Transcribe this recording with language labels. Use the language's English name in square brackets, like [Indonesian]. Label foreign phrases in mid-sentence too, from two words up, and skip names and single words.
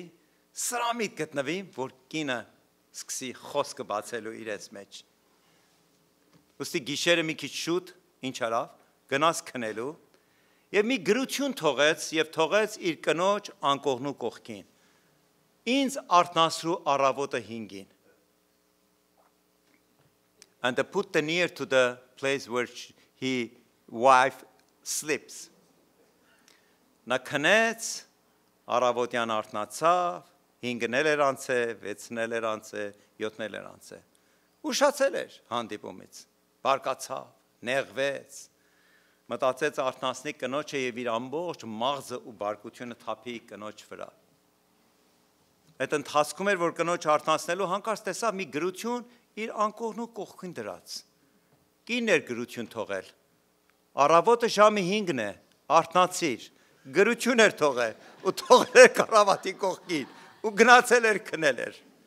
[Armenian] սրամիտ գտնվի, որ կինը սկսի խոսքը բացելու իրենց մեջ։ Ուստի գիշերը մի քիչ շուտ, ինչ արավ, գնաց քնելու, և մի գրություն թողեց, և թողեց իր կնոջ անկողնու կողքին, ինձ արթնացրու առավոտը 5-ին։ [English] And they put the near to the place where his wife sleeps. [Armenian] Նա քնեց, առավոտյան արթնացավ, 5-ն էր անցել, 6-ն էր անցել, 7-ն էր անցել։ Ուշացել էր հանդիպումից, բարկացավ, նեղվեց, մտածեց արթնացնի կնոջը և իր ամբողջ մաղձը ու բարկությունը թափի կնոջ վրա։ Այդ ընթացքում էր, որ կնոջ արթնացնելու հանկարծ տեսավ մի գրություն իր անկողնու կողքին դրած։ Կինն էր գրություն թողել։ Առավոտը ժամը 5-ն է, արթնացիր, գրություն էր թողել ու թողել էր կառավատի կողքին ու գնացել էր քնել էր։